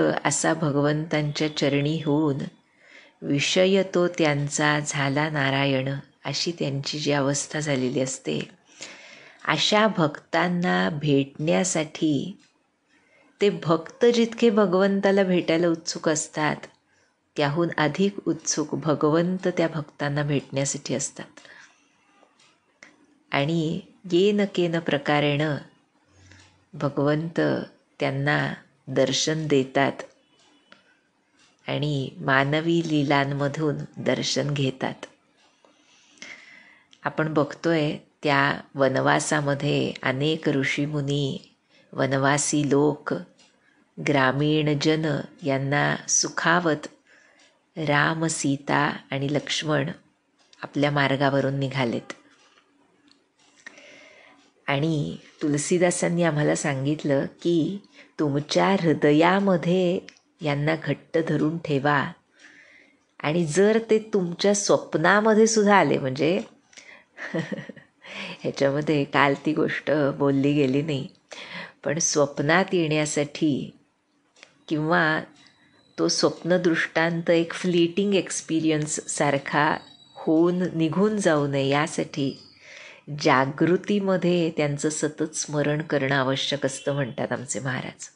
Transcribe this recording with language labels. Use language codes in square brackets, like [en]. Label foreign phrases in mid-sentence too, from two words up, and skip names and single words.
[mr] असा भगवंतांच्या चरणी होऊन विषय तो त्यांचा झाला नारायण, अशी त्यांची जी अवस्था झालेली असते, अशा भक्तांना भेटण्यासाठी ते भक्त जितके भगवंताला भेटायला उत्सुक असतात, त्याहून अधिक उत्सुक भगवंत त्या भक्तांना भेटण्यासाठी असतात. आणि [sa] येन केन प्रकारेण [mr] भगवंत त्यांना दर्शन देतात आणि मानवी लीलांमधून दर्शन घेतात. आपण बघतोय त्या वनवासामध्ये अनेक ऋषीमुनी, वनवासी लोक, ग्रामीण जन यांना सुखावत राम, सीता आणि लक्ष्मण आपल्या मार्गावरून निघालेत. आणि तुलसीदासांनी आम्हाला सांगितलं की तुमच्या हृदयामध्ये यांना घट्ट धरून ठेवा, आणि जर ते तुमच्या स्वप्नामध्ये सुद्धा आले, म्हणजे ह्याच्यामध्ये काल ती गोष्ट बोलली गेली नाही, पण स्वप्नात येण्यासाठी किंवा तो स्वप्नदृष्टांत एक [en] fleeting experience [mr] सारखा होऊन निघून जाऊ नये यासाठी जागृतीमध्ये त्यांचं सतत स्मरण करणं आवश्यक असतं, म्हणतात आमचे महाराज.